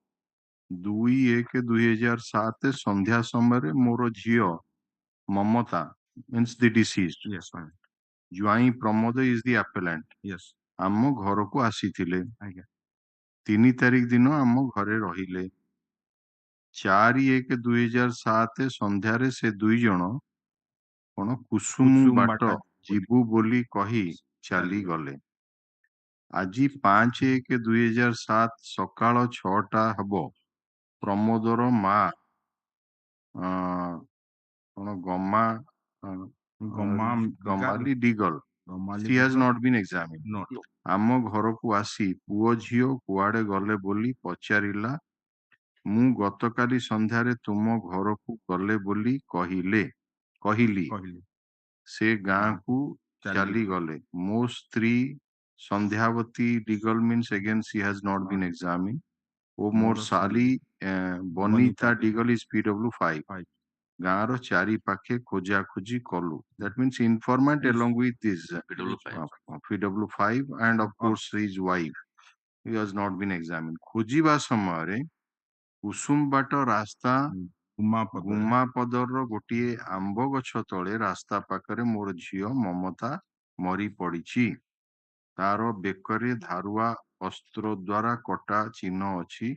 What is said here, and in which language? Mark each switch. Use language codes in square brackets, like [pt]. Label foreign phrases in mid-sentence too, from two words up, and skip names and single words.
[or] 2/1/2007 ସନ୍ଧ୍ୟା ସମୟରେ ମୋର ଝିଅ ମମତା [en] means the deceased, Yes, ma'am. ଜ୍ୱାଇଁ ପ୍ରମୋଦ is the appellant, Yes. [or] ଆମ ଘରକୁ ଆସିଥିଲେ। ଆଜ୍ଞା। 3 ତାରିଖ ଦିନ ଆମ ଘରେ ରହିଲେ। 4/1/2007 ସନ୍ଧ୍ୟାରେ ସେ ଦୁଇ ଜଣ କଣ କୁସୁମ ବାଟ ଯିବୁ ବୋଲି କହି ଚାଲିଗଲେ। ଆଜି 5/1/2007 ସକାଳ 6ଟା ହେବ ପ୍ରମୋଦର ମା କଣ ଗମାଲି ଡିଗଲ, [en] she has not been examined, No. [or] ଆମ ଘରକୁ ଆସି ପୁଅ ଝିଅ କୁଆଡେ ଗଲେ ବୋଲି ପଚାରିଲା। ମୁଁ ଗତକାଲି ସନ୍ଧ୍ୟାରେ ତୁମ ଘରକୁ ଗଲେ ବୋଲି କହିଲି। ସେ ଗାଁକୁ ଚାଲିଗଲେ। ମୋ ସ୍ତ୍ରୀ ସନ୍ଧ୍ୟାବତୀ ଡିଗଲ [en] means again she has not been examined, [or] ଓ ମୋର ଶାଲି ବନିତା ଡିଗଲ [en] is PW5। [or] ଗାଁର ଚାରି ପାଖେ ଖୋଜାଖୋଜି କଲୁ। [en] That means informant along with this PW5 and of course his wife, he has not been examined। [or] ଖୋଜିବା ସମୟରେ କୁସୁମ ବାଟ ରାସ୍ତା ଗୁମାପଦର ଗୋଟିଏ ଆମ୍ବ ଗଛ ତଳେ ରାସ୍ତା ପାଖରେ ମୋର ଝିଅ ମମତା ମରି ପଡିଛି। ତାର ବେକରେ ଧାରୁଆ ଅସ୍ତ୍ର ଦ୍ୱାରା କଟା ଚିହ୍ନ ଅଛି।